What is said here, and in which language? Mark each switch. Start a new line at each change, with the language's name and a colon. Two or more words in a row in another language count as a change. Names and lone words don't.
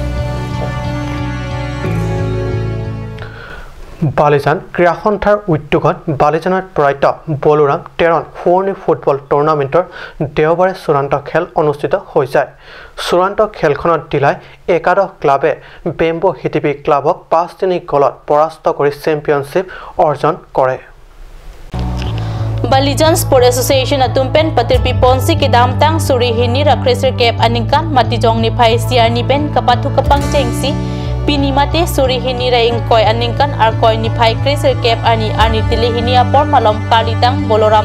Assamese: বালিজান ক্ৰীড়া সন্থাৰ উদ্যোগত বালিজানত প্ৰয়াত বলুৰাম টেৰণ শোৱনি ফুটবল টুৰ্ণামেণ্টৰ দেওবাৰে চূড়ান্ত খেল অনুষ্ঠিত হৈ যায় চূড়ান্ত খেলখনত দিলাই একাদশ ক্লাবে বেম্বো হিটিপি ক্লাবক 5-3 গলত পৰাস্ত কৰি চেম্পিয়নশ্বিপ অৰ্জন কৰে
Karbi: Balijan Sport Association atumpen patirpi ponsi ke damtang suri hini rakreser kep aningkan matijong ni pai siar ni pen kapatu kapang cengsi pinimate suri hini raing koi aningkan arkoi ni pai kreser kep ani tili hini apor malom kalitang boloram